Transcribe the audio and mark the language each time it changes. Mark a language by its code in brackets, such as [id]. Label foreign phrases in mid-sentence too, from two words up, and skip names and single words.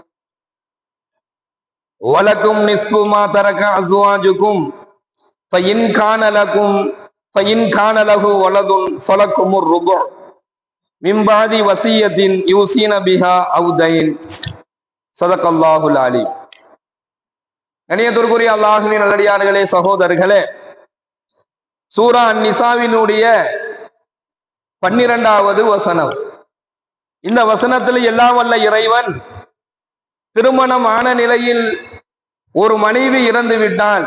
[ar] ولكم نصف ما ترك أزواجكم فإن كان له ولد فلكم الربع من بعد وصية يوصين بها أو دين. صدق الله العليم. [ta] கண்ணியத்திற்குரிய அல்லாஹ்வின் நல்லடியார்களே, சகோதரர்களே, சூரா அன்-நிசாவினுடைய 12வது வசனம். இந்த வசனத்தில் எல்லாம் வல்ல இறைவன் திருமணம் ஆன நிலையில் ஒரு மனைவி இறந்து விட்டால்